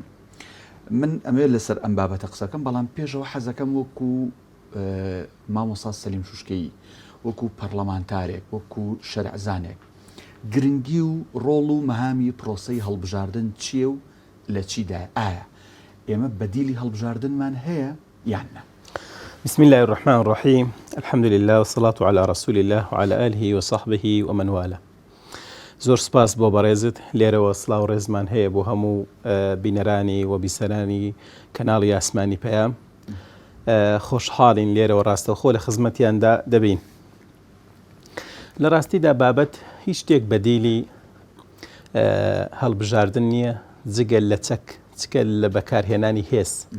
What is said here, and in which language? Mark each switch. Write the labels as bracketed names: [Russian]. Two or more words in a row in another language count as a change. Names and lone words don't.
[Central Kurdish] من ئەمێ لەسەر ئەم بابەتە قسەکەم، بەڵام پێشەوە حەزەکەم وەکو مامۆستا سەلیم شوشکەیی، وەکو پەرلەمانتارێک، وەکو شەرعزانێک، گرنگی و ڕۆڵ و مەهامی پرۆسەی هەڵبژاردن چییە و لە چیدا؟ ئایا ئێمە بەدیلی هەڵبژاردنمان هەیە یان نە؟ [Arabic] بسم الله الرحمن الرحيم، الحمد لله والصلاة على رسول الله وعلى آله وصحبه ومن والاه. [Central Kurdish] زۆر سپاس بۆ بەڕێزت. لێرەوە سڵاو ڕێزمان هەیە بۆ هەموو بینەرانی و بیسەرانی کەناڵی ئاسمانی پەیام. خۆشحاڵین لێرەوە ڕاستەوخۆ لە خزمەتیاندا دەبین. لە ڕاستیدا بابەت هیچ شتێک بەدیلی هەڵبژاردن نییە جگە لە چکە لە بەکارهێنانی هێز.